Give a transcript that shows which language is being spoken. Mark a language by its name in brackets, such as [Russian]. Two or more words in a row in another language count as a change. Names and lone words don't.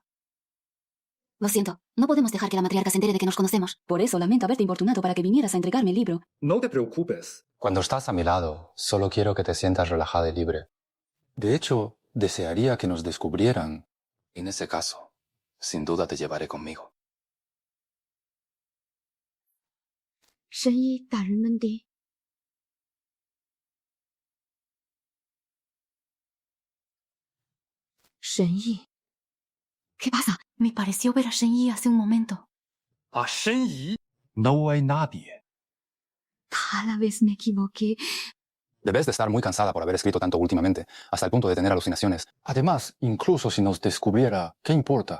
[Spanish] Lo siento, no podemos dejar que la matriarca se entere de que nos conocemos. Por eso lamento haberte importunado para que vinieras a entregarme el libro. No te preocupes. Cuando estás a mi lado, solo quiero que te sientas relajada y libre. De hecho, desearía que nos descubrieran. En ese caso, sin duda te llevaré conmigo. [Chinese] 神医大人们的 神医 [Spanish] ¿Qué pasa? Me pareció ver a Shen Yi hace un momento. ¿A Shen Yi? No hay nadie. Tal vez me equivoqué. Debes de estar muy cansada por haber escrito tanto últimamente, hasta el punto de tener alucinaciones. Además, incluso si nos descubriera, ¿qué importa?